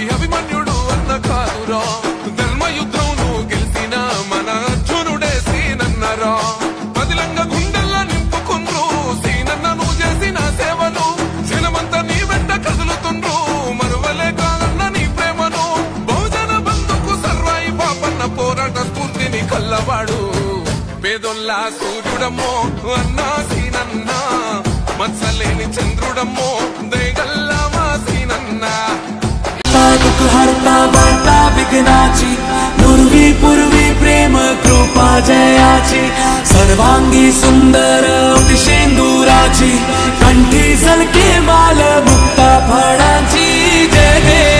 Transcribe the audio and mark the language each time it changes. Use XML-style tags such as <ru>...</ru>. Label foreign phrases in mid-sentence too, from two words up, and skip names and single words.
<te>అభిమన్యుడు అన్న కాదురా, ధర్మయుద్ధం నువ్వు గెలిసిన మన అర్జునుడే సీనన్నరా, పదిలంగ గుండెల్లా నింపుకుండ్రు సీనన్న నువ్వు చేసిన సేవలు, జనమంతా నీ వెంట కదులుతుండ్రు మరువలే కాదన్న నీ ప్రేమను, బహుజన బంధుకు సర్వాయి పాపన్న పోరాట స్ఫూర్తిని కల్లవాడు, పేదొల్లా సూర్యుడమ్మో అన్నా సీనన్న, మత్సలేని చంద్రుడమ్మో దయగల్లా మా సీనన్న,</te> <mr>दुख हरता वार्ता विघ्नाची, नुरवी पूर्वी प्रेम कृपा जयाची, सर्वांगी सुंदर शेंदुराची, कंठी झलके माल मुक्ता फळांची, जय</mr>